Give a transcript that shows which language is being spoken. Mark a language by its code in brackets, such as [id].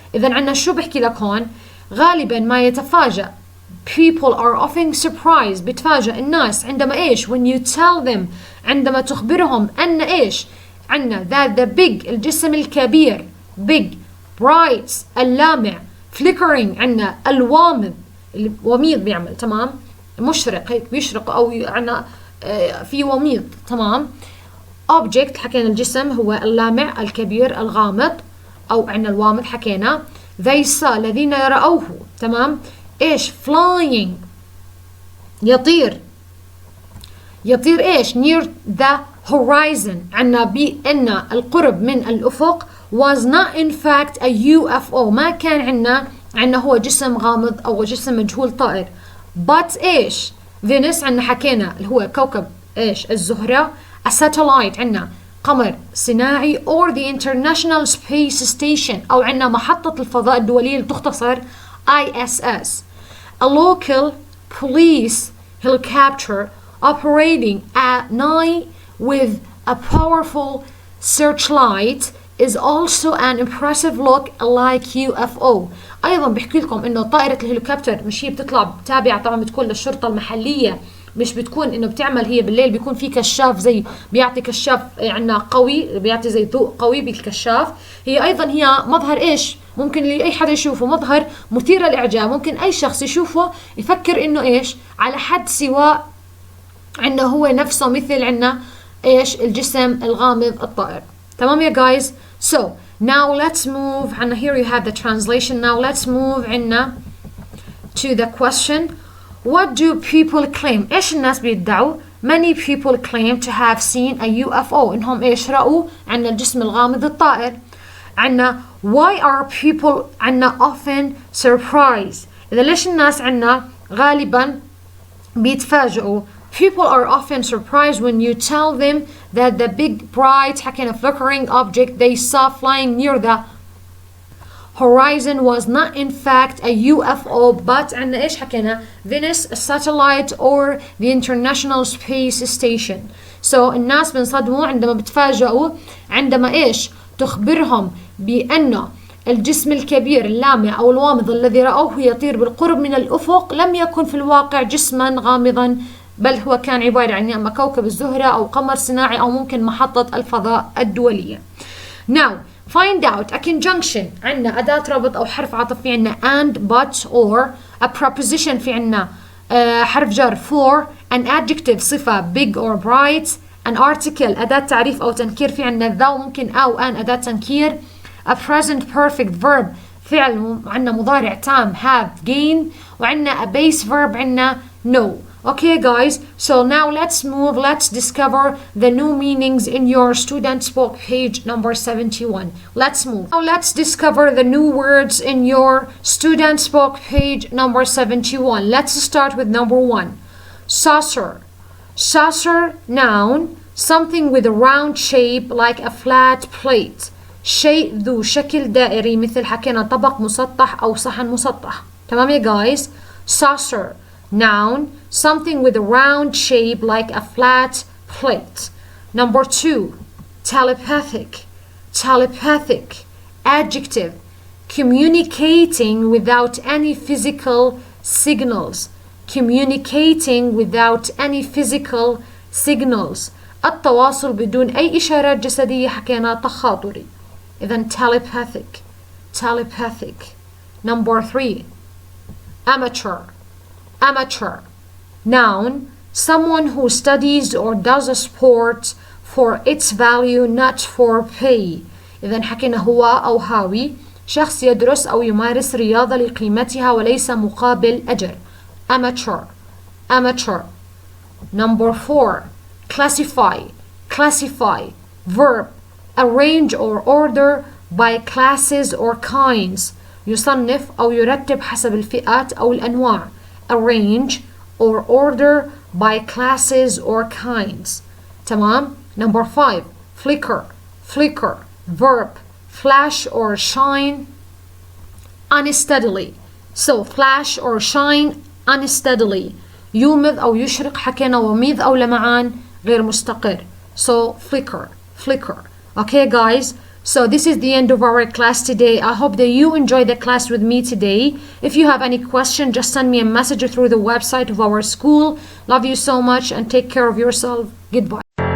[ar] إذن عنا شو بحكي لك هون؟ غالبا ما يتفاجأ [en] people are often surprised [ar] بتفاجأ الناس عندما إيش؟ [en] when you tell them [ar] عندما تخبرهم أن إيش؟ عنا [en] that the big [ar] الجسم الكبير [en] big bright [ar] اللامع flickering عنا الوامض الوميض بيعمل. تمام. مشرق هيك بيشرق أو عنا في وميض. تمام. object حكينا الجسم هو اللامع الكبير الغامض أو عنا الوامض حكينا [en] they saw [ar] الذين رأوه. تمام. [en] إيش؟ flying يطير إيش؟ near the horizon [ar] عنا بأن القرب من الأفق [en] was not in fact a UFO. [ar] ما كان عنا هو جسم غامض أو جسم مجهول طائر but إيش؟ فينوس عندنا حكينا اللي هو كوكب ايش؟ الزهرة. [en] a satellite [ar] عندنا قمر صناعي [en] or the International Space Station [ar] أو عندنا محطة الفضاء الدولية اللي تختصر ISS. [en] a local police helicopter operating at night with a powerful searchlight is also an impressive look like UFO. [ar] ايضا بحكي لكم انه طائرة الهليكوبتر مش هي بتطلع تابعة طبعا بتكون للشرطة المحلية، مش بتكون انه بتعمل هي بالليل، بيكون في كشاف زي بيعطي كشاف عنا قوي، بيعطي زي ضوء قوي بالكشاف. هي ايضا هي مظهر ايش؟ ممكن اي حدا يشوفه مظهر مثير للاعجاب، ممكن اي شخص يشوفه يفكر انه ايش؟ على حد سواء انه هو نفسه مثل عنا ايش؟ الجسم الغامض الطائر. تمام يا guys. [en] So now let's move, and here you have the translation. Now let's move عنا to the question. What do people claim? [ar] ايش الناس بيدعوا؟ [en] Many people claim to have seen a UFO. [ar] انهم ايش رأوا عنا الجسم الغامض الطائر. [en] عنا why are people عنا often surprised. إذا ليش الناس عنا غالبا بيتفاجئوا؟ People are often surprised when you tell them that the big bright حكينا flickering object they saw flying near the horizon was not in fact a UFO but [ar] عندنا ايش حكينا؟ [en] Venus, a satellite or the International Space Station. [ar] So الناس بنصدموا عندما بتفاجئوا عندما ايش؟ تخبرهم بأنه الجسم الكبير اللامع أو الغامض الذي رأوه يطير بالقرب من الأفق لم يكن في الواقع جسما غامضا، بل هو كان عبارة عن إما كوكب الزهرة أو قمر صناعي أو ممكن محطة الفضاء الدولية. [en] Now find out a conjunction. [ar] عندنا أداة ربط أو حرف عطف في عندنا [en] and but or a preposition [ar] في عندنا حرف جر for an adjective صفة big or bright [en] an article [ar] أداة تعريف أو تنكير في عندنا ذا ممكن أو an أداة تنكير [en] a present perfect verb [ar] فعل عندنا مضارع تام [en] have gain [ar] وعندنا [en] a base verb [ar] عندنا know. [en] Okay guys, so now let's discover the new meanings in your student's book page number 71. Let's move. Now let's discover the new words in your student's book page number 71. Let's start with number 1. Saucer. Saucer, noun, something with a round shape like a flat plate. [ar] شيء ذو شكل دائري مثل حكينا طبق مسطح أو صحن مسطح. تمام يا guys? [en] Saucer. Noun, something with a round shape like a flat plate. Number 2, telepathic. Telepathic, adjective, communicating without any physical signals. Communicating without any physical signals. [ar] التواصل بدون أي إشارات جسدية حكينا تخاطري. [en] إذن telepathic. Telepathic. Number 3, amateur. Amateur, noun, someone who studies or does a sport for its value not for pay. [ar] إذن حكينا هو أو هاوي شخص يدرس أو يمارس رياضة لقيمتها وليس مقابل أجر. [en] Amateur. Amateur. Number 4, classify. Classify, verb, arrange or order by classes or kinds. [ar] يصنف أو يرتب حسب الفئات أو الأنواع. [en] Arrange or order by classes or kinds. تمام. Number 5, flicker. Flicker, verb, flash or shine unsteadily. So flash or shine unsteadily. [ar] يومض أو يشرق حكينا وميض أو لمعان غير مستقر. [en] So flicker. Flicker. Okay guys, so this is the end of our class today. I hope that you enjoyed the class with me today. If you have any question, just send me a message through the website of our school. Love you so much and take care of yourself. Goodbye.